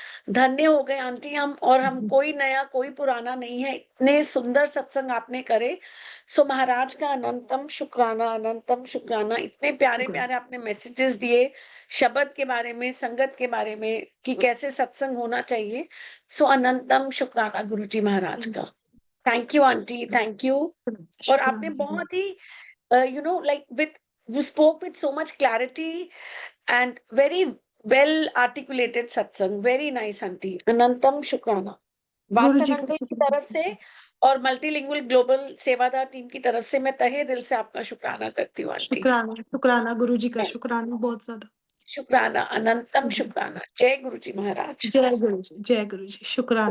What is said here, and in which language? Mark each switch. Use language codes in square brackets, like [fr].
[hi] धन्य हो गए आंटी हम, और हम कोई नया कोई पुराना नहीं है, इतने सुंदर सत्संग आपने करे। सो महाराज का अनंतम शुक्राना, अनंतम शुक्राना। इतने प्यारे प्यारे आपने मैसेजेस दिए शब्द के बारे में, संगत के बारे में, कि कैसे सत्संग होना चाहिए। सो अनंतम शुक्राना गुरु जी महाराज का। [en] Thank you aunty, thank you. [hi] और आपने बहुत ही [en] like you spoke with so much clarity and very well articulated satsang. Very nice aunty. [hi] Anantam शुक्राना। गुरुजी वासन अंकल की तरफ से शुक्राना। और मल्टीलिंगुअल ग्लोबल सेवादार टीम की तरफ से मैं तहे दिल से आपका शुक्राना करती हूँ आंटी। शुक्राना, शुक्राना गुरुजी का शुक्राना बहुत ज्यादा। शुक्राना, अनंतम शुक्राना। जय गुरु जी महाराज। जय गुरुजी, जय गुरुजी, शुक्राना